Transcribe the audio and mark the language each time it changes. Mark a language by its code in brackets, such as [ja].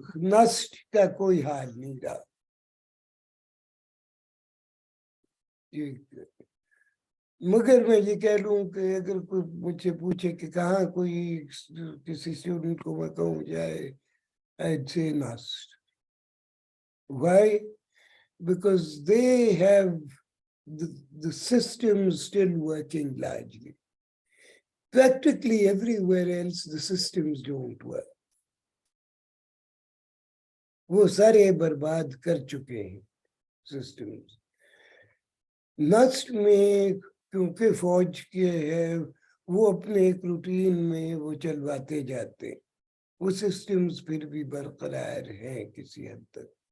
[ur] نسٹ کا کوئی حال نہیں رہا. مگر میں یہ کہہ لوں کہ اگر کوئی مجھ سے پوچھے کہ کہاں کوئی کسی اسٹوڈنٹ کو میں کہوں جائے, [en] I'd say nast. Why? Because they have the system still working largely. Practically everywhere else the systems don't work. [ur] وہ سارے برباد کر چکے ہیں systems. نسٹ میں کیونکہ فوج کے ہے وہ اپنے ایک روٹین میں وہ چلواتے جاتے, وہ سسٹمز پھر بھی برقرار ہیں کسی حد تک.